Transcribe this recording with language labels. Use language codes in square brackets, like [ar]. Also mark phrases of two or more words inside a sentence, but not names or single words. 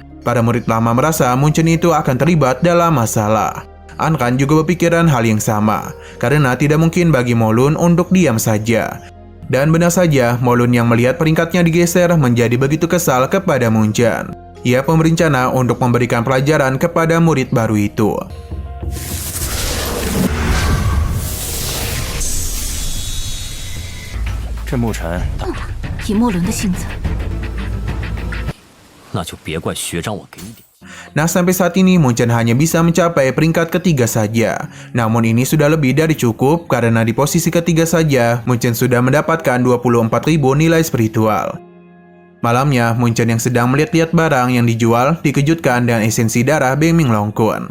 [id] Para murid lama merasa Munchen itu akan terlibat dalam masalah. Ankan juga berpikiran hal yang sama, karena tidak mungkin bagi Molun untuk diam saja. Dan benar saja, Molun yang melihat peringkatnya digeser menjadi begitu kesal kepada Munchen. Ia pun berencana untuk memberikan pelajaran kepada murid baru itu. [zh] 这牧尘，以莫伦的性子，那就别怪学长我给你点。 [id] Nah, sampai saat ini Munchen hanya bisa mencapai peringkat ketiga saja. Namun ini sudah lebih dari cukup karena di posisi ketiga saja Munchen sudah mendapatkan 24.000 nilai spiritual. Malamnya, Munchen yang sedang melihat-lihat barang yang dijual dikejutkan dengan esensi darah Bengming Longkun.